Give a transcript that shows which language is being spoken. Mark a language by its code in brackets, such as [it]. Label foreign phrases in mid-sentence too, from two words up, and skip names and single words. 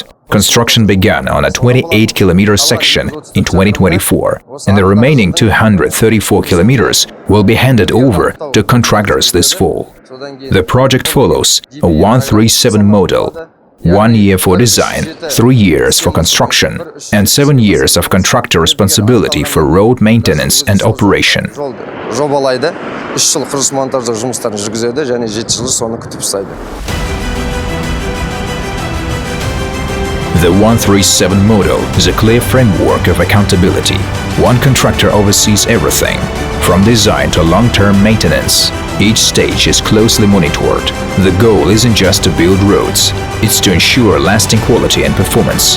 [en] Construction began on a 28-kilometer section in 2024, and the remaining 234 kilometers will be handed over to contractors this fall. The project follows a 137 model. 1 year for design, 3 years for construction, and 7 years of contractor responsibility for road maintenance and operation. [kk] Жобалайды, 3 жыл құрылыс монтаждық жұмыстарын жүргізеді және 7 жыл соны күтіп ұстайды. [en] The 137 model is a clear framework of accountability. One contractor oversees everything, from design to long-term maintenance. Each stage is closely monitored. The goal isn't just to build roads, it's to ensure lasting quality and performance.